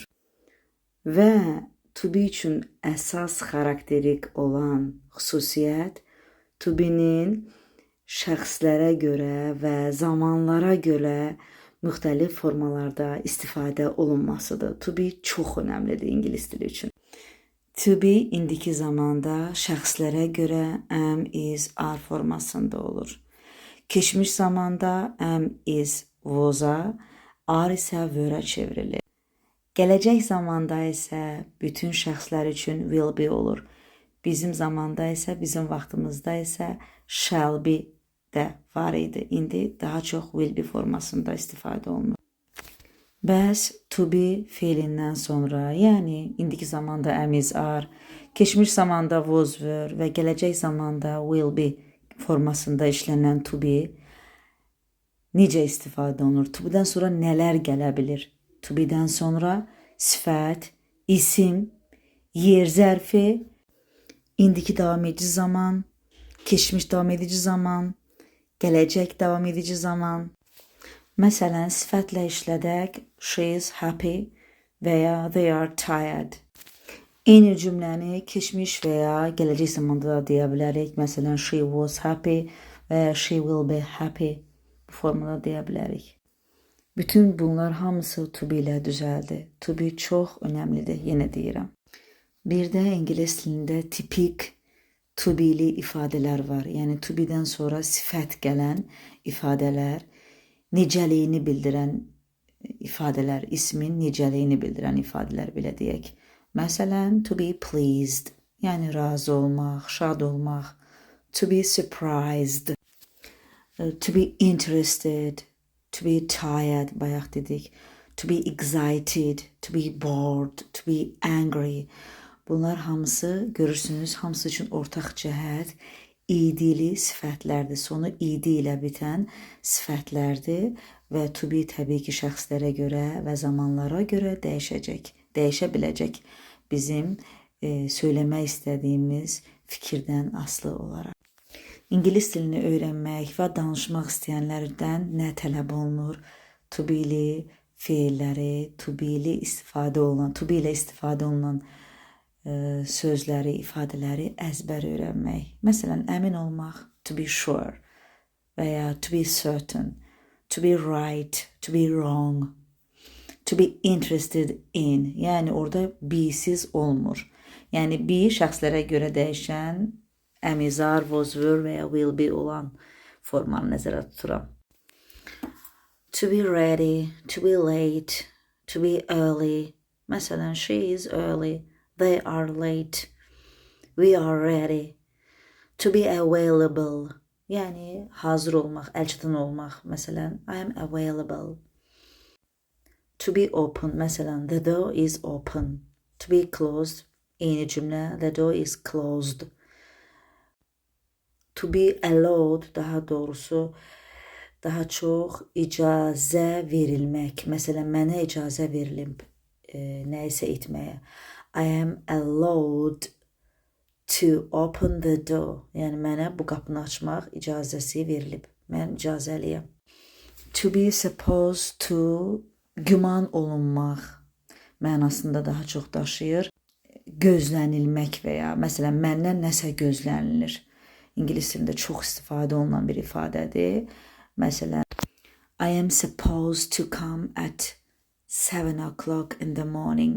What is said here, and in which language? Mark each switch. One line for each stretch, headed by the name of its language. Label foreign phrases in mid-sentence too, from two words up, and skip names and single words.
Azerbaijani: Və
English: to be
Azerbaijani: üçün əsas xarakterik olan xüsusiyyət
English: to be'nin
Azerbaijani: şəxslərə görə və zamanlara görə müxtəlif formalarda istifadə olunmasıdır.
English: To be
Azerbaijani: çox önəmlidir ingilis dili üçün.
English: To be
Azerbaijani: indiki zamanda şəxslərə görə
English: am, is, are
Azerbaijani: formasında olur. Keçmiş zamanda
English: am, is, was-a, are
Azerbaijani: isə were-ə çevrilir. Gələcək zamanda isə bütün şəxslər üçün
English: will be
Azerbaijani: olur. Bizim zamanda isə, bizim vaxtımızda isə
English: shall be
Azerbaijani: də var idi. İndi daha çox
English: will be
Azerbaijani: formasında istifadə olunur. Bəs
English: to be
Azerbaijani: feilindən sonra, yəni indiki zamanda
English: am, is, are,
Azerbaijani: keçmiş zamanda
English: was, were
Azerbaijani: və gələcək zamanda
English: will be
Azerbaijani: formasında işlənən
English: to be
Azerbaijani: necə istifadə olunur?
English: To be'dən
Azerbaijani: sonra nələr gələ bilir?
English: To be'dən
Azerbaijani: sonra sifət, isim, yer zərfi, indiki davam edici zaman, keçmiş davam edici zaman, gələcək davam edici zaman. Məsələn, sifətlə işlədək,
English: she is happy
Azerbaijani: və ya
English: they are tired.
Azerbaijani: Eyni cümləni keçmiş və ya gələcək zamanda da deyə bilərik. Məsələn,
English: she was happy
Azerbaijani: və ya
English: she will be happy
Azerbaijani: bu formada deyə bilərik. Bütün bunlar hamısı
English: to be
Azerbaijani: ilə düzəldi.
English: To be
Azerbaijani: çox önəmlidir, yenə deyirəm. Bir də ingilis dilində tipik
English: to be'li
Azerbaijani: ifadələr var. Yəni
English: to be'dən
Azerbaijani: sonra sifət gələn ifadələr, necəliyini bildirən ifadələr, ismin necəliyini bildirən ifadələr belə deyək. Məsələn,
English: to be pleased,
Azerbaijani: yəni razı olmaq, şad olmaq.
English: To be surprised, to be interested, to be tired,
Azerbaijani: bayaq dedik.
English: To be excited, to be bored, to be angry.
Azerbaijani: Bunlar hamısı, görürsünüz, hamısı üçün ortaq cəhət idili sifətlərdir. Sonu idi ilə bitən sifətlərdir və
English: to be
Azerbaijani: təbii ki, şəxslərə görə və zamanlara görə dəyişəcək, dəyişə biləcək bizim söyləmək istədiyimiz fikirdən asılı olaraq. İngilis dilini öyrənmək və danışmaq istəyənlərdən nə tələb olunur? To be'li feilləri,
English: to be
Azerbaijani: ilə istifadə olunan sözləri, ifadələri əzbər öyrənmək. Məsələn, əmin olmaq,
English: to be sure
Azerbaijani: və ya
English: to be certain, to be right, to be wrong, to be interested in.
Azerbaijani: Yəni orada be-siz olmur. Yəni be şəxslərə görə dəyişən
English: am, is, are, was, were
Azerbaijani: və ya
English: will be
Azerbaijani: olan formanı nəzərə tuturam.
English: To be ready, to be late, to be early. Məsələn, she is early, they are late, we are ready. To be available,
Azerbaijani: yəni hazır olmaq, əlçatan olmaq. Məsələn,
English: I am available. To be open, məsələn, the door is open. To be closed,
Azerbaijani: eyni cümlə,
English: the door is closed. To be allowed,
Azerbaijani: daha doğrusu, daha çox icazə verilmək. Məsələn, mənə icazə verilib nə isə etməyə.
English: I am allowed to open the door.
Azerbaijani: Yəni, mənə bu qapını açmaq icazəsi verilib. Mən icazəliyəm.
English: To be supposed to,
Azerbaijani: güman olunmaq mənasında daha çox daşıyır. Gözlənilmək və ya, məsələn, məndən nəsə gözlənilir. İngilis dilində çox istifadə olunan bir ifadədir. Məsələn,
English: I am supposed to come at 7 o'clock in the morning.